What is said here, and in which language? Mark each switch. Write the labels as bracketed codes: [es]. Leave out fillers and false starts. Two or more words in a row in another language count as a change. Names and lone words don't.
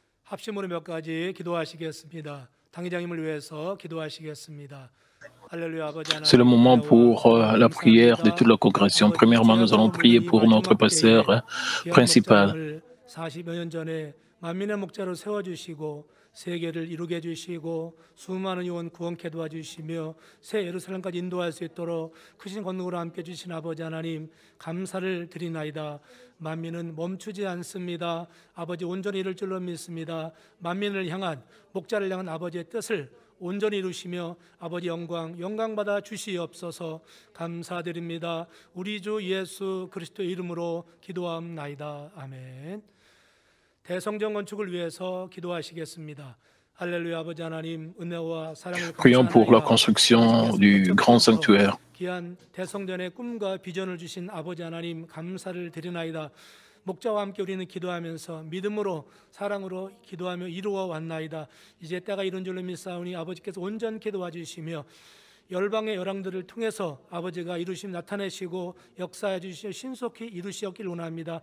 [ko] 합심으로 몇 가지 기도하시겠습니다. 당회장님을 위해서 기도하시겠습니다. 할렐루야, 아버지 하나님, [fr] C'est le moment pour la prière de toute la congrégation. Premièrement, nous allons prier pour notre pasteur principal. [ko] 40여 년 전에 만민의 목자로 세워주시고 세계를 이루게 해주시고 수많은 영혼 구원케 도와주시며 새 예루살렘까지 인도할 수 있도록 크신 권능으로 함께 주신 아버지 하나님 감사를 드리나이다. 만민은 멈추지 않습니다. 아버지 온전히 이룰 줄로 믿습니다. 만민을 향한 목자를 향한 아버지의 뜻을 온전히 이루시며 아버지 영광 받아 주시옵소서. 감사드립니다. 우리 주 예수 그리스도의 이름으로 기도함나이다. 아멘. 대성전 건축을 위해서 기도하시겠습니다. 할렐루야, 아버지 하나님 은혜와 사랑을 [fr] Prions pour la construction du grand sanctuaire. [ko] 귀한 대성전의 꿈과 비전을 주신 아버지 하나님 감사를 드리나이다. 목자와 함께 우리는 기도하면서 믿음으로 사랑으로 기도하며 이루어 왔나이다. 이제 때가 이른 줄로 믿사오니 아버지께서 온전케 도와주시며 열방의 열왕들을 통해서 아버지가 이루심 나타내시고 역사해 주시어 신속히 이루시었길 원합니다.